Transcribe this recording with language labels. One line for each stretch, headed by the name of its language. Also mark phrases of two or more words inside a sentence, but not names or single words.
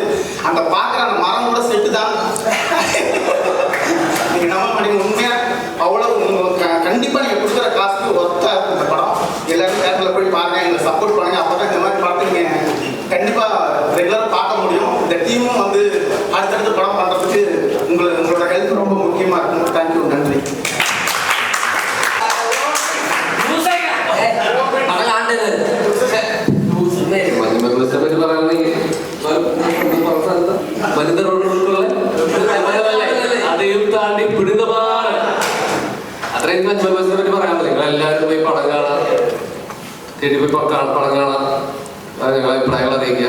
Tamil: அந்த பார்க்குற அந்த மரம் கூட செட்டு தான். நீங்கள் நம்ப மாட்டீங்க, உண்மையாக அவ்வளோ கண்டிப்பாக நீங்கள் கொடுக்குற காசுக்கு ஒர்த்தாக இருக்கும் இந்த படம். எல்லாரும் தேட்டரில் போய் பாருங்க, எங்களை சப்போர்ட் பண்ணுங்க. அப்போ தான் இந்த மாதிரி படத்தை நீங்கள் கண்டிப்பாக ரெகுலராக பார்க்க முடியும். இந்த டீமும் வந்து அடுத்தடுத்து படம் பண்ணுறதுக்கு உங்களோட ஹெல்ப் ரொம்ப முக்கியமாக இருக்கும். தேங்க்யூ, நன்றி.
Malayalam: അതെയും താണ്ടി പിടുത്തമാണ്. അത്രയും മെമ്പേഴ്സിനെ പറ്റി പറയാൻ പറ്റില്ല. നിങ്ങളെല്ലാവരും പോയി പടം കാണാം, തിരികെ പോയി പടം കാണാം, നിങ്ങളെ അഭിപ്രായങ്ങൾ അറിയിക്കുക.